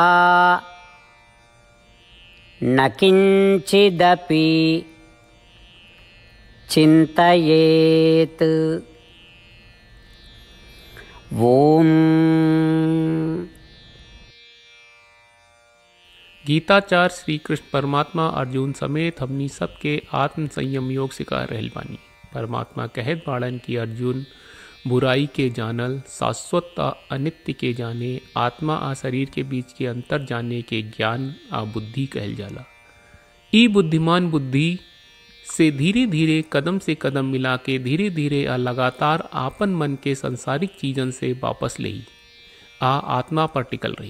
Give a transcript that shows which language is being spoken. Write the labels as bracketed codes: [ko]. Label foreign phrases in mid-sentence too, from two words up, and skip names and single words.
[sa] न किंचिदपि चिंतयेत्। ओम। [bho] गीताचार्य श्री कृष्ण परमात्मा अर्जुन समेत हमनी सबके आत्म संयम योग सिखा रहल बानी। परमात्मा कहत बाड़न कि अर्जुन बुराई के जानल, शाश्वत आ अनित्य के जाने, आत्मा आ शरीर के बीच के अंतर जाने के ज्ञान आ बुद्धि कहल जाला। ई बुद्धिमान बुद्धि से धीरे धीरे कदम से कदम मिला के धीरे धीरे आ लगातार आपन मन के संसारिक चीजन से वापस लेही आ आत्मा पर टिकल रही।